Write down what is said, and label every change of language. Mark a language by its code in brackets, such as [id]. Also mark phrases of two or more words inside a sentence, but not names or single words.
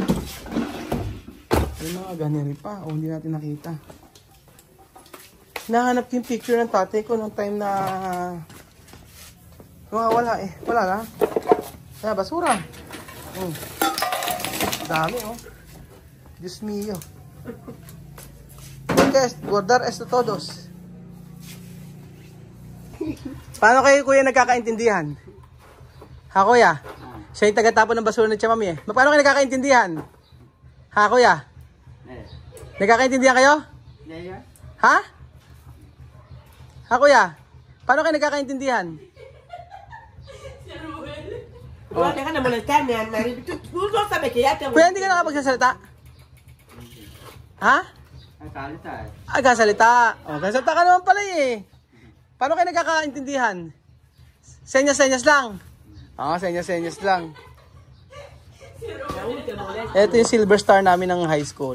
[tl] May mga ganyan pa. O, hindi natin nakita. Nahanap yung picture ng tatay ko nung time na wala eh. Wala na. Kaya basura. Dami oh. [es] Diyos mio. Porque guardar esto todos. [tl] Paano kayo kuya nagkakaintindihan? Ha kuya? Siya yung tagatapon ng basura ng Chamami eh. Paano kayo nagkakaintindihan? Ha kuya? Nagkakaintindihan kayo? Ha? Ha kuya? Paano kayo nagkakaintindihan? Wala ka na molestarme, Anne-Marie. [es] Tú no sabes que ya te... [tl] Kuya, hindi ka nakapagsasalita? Ha? Kasalita. O, kasalita ka naman pala eh. Paano kayo nagkakaintindihan? Senyas-senyas lang. Senyas-senyas lang. Ito yung [en] silver star [tl] namin ng [en] high school.